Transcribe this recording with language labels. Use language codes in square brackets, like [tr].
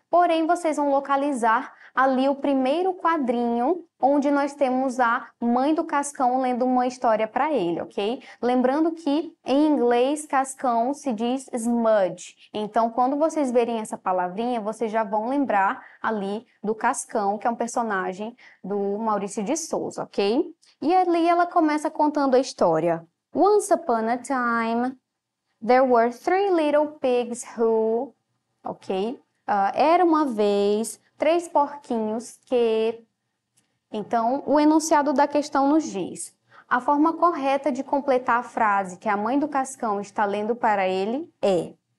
[pt] Porém, vocês vão localizar ali o primeiro quadrinho, onde nós temos a mãe do Cascão lendo uma história para ele, ok? Lembrando que, em inglês, Cascão se diz smudge. Então, quando vocês verem essa palavrinha, vocês já vão lembrar ali do Cascão, que é um personagem do Maurício de Souza, ok? E ali ela começa contando a história. [en] Once upon a time, there were 3 little pigs who, ok? [pt] Era uma vez 3 porquinhos que... Então, o enunciado da questão nos diz: a forma correta de completar a frase que a mãe do Cascão está lendo para ele é...